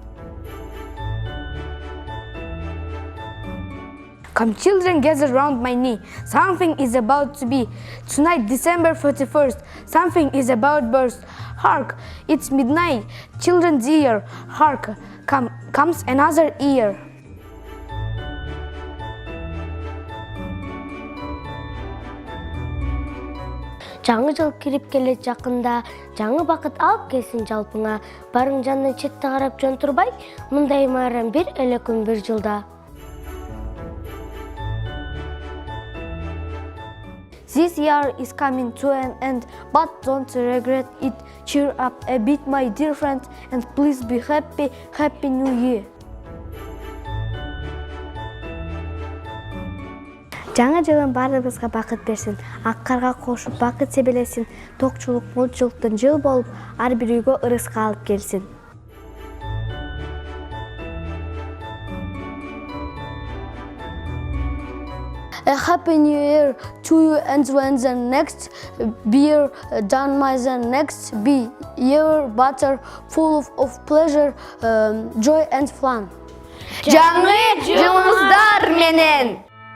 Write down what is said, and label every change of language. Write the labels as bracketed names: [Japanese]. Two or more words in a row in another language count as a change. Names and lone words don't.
[English] Come children, gather round my knee. Something is about to be. Tonight, December 31st, something is about burst. Hark, it's midnight. Children dear, hark, comes another year. [Kyrgyz] Жаңы жыл кирип келет жакында, жаңы бакыт алып келсин жалпыңа. Барың жандын четте карап жөн турбай, мындай майрам бир эле күн бир жылда. [English] This year is coming to an end, but don't regret it. Cheer up a bit, my dear friends, and please be happy. Happy New Year! [Kyrgyz] Жаңы жылын баарыбызга бакыт берсин. Ак карга кошуп бакыт себелесин. Токчулук, молчулуктун жыл болуп, ар бир үйгө ырыска алып келсин. [English] A happy new year to you, and when the next beer done my the next be year better, full of pleasure, joy and fun. [Kyrgyz] Жаңы жылыңыздар менен!